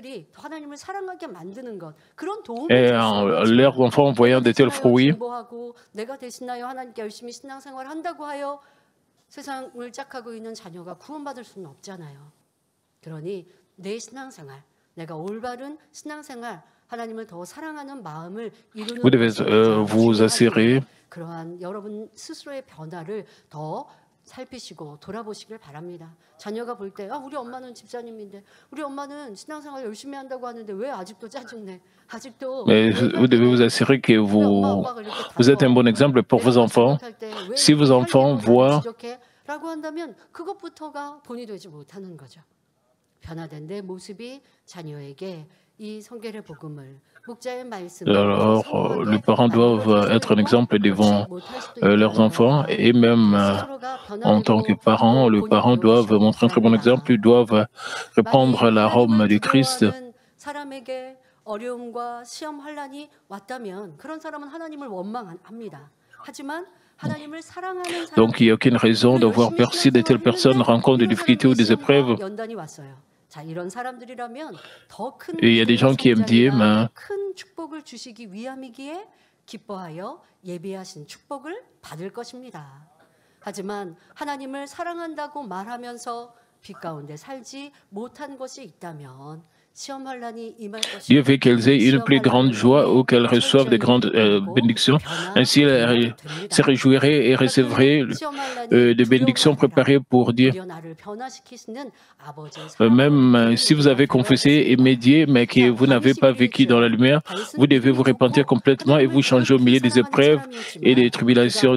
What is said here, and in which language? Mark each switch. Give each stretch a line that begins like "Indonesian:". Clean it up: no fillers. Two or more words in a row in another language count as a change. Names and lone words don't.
French: Et leurs enfants voyant de tels fruits, vous devez vous assurer
Korean: 살피시고 돌아보시길 바랍니다. 자녀가 볼 때, 우리 엄마는 집사님인데, 우리 엄마는 신앙생활 열심히 한다고 하는데 왜 아직도 짜증내? 아직도.
French: Mais vous devez vous assurer que vous êtes un bon exemple pour vos enfants. Si vos enfants voient
Korean: 라고 한다면 그것부터가 본이 되지 못하는 거죠. 변화된 내 모습이 자녀에게 이 성결의 복음을
French: alors, les parents doivent être un exemple devant leurs enfants et même en tant que parents, les parents doivent montrer un très bon exemple, ils doivent répandre l'arôme du Christ. Donc, il n'y a aucune raison d'avoir peur si de telles personnes rencontrent des difficultés ou des épreuves. Et il y a des gens qui aiment Dieu, mais
Korean: 하지만 하나님을 사랑한다고 말하면서 빛 가운데 살지 못한 것이 있다면
French: Dieu veut qu'elles aient une plus grande joie ou qu'elles reçoivent de grandes bénédictions. Ainsi, elles se réjouiraient et recevraient des bénédictions préparées pour Dieu. Même si vous avez confessé et médié, mais que vous n'avez pas vécu dans la lumière, vous devez vous repentir complètement et vous changer au milieu des épreuves et des tribulations.